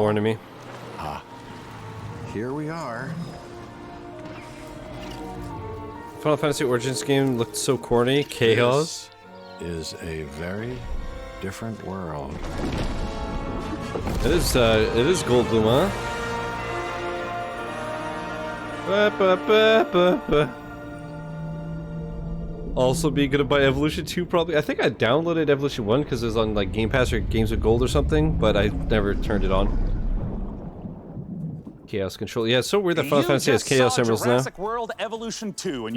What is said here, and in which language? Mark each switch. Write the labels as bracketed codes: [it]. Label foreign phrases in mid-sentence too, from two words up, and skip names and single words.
[en] boring to me. Here we are. Final Fantasy Origins game looked so corny. Chaos. This is a very different world. It is Goldblum, huh? Ba, ba, ba, ba, ba. Also be gonna buy Evolution 2 probably. I think I downloaded Evolution 1 because it was on like Game Pass or Games with Gold or something, but I never turned it on. Chaos Control. Yeah, it's so weird that Final Fantasy has Chaos Emeralds now. Jurassic World Evolution 2, and you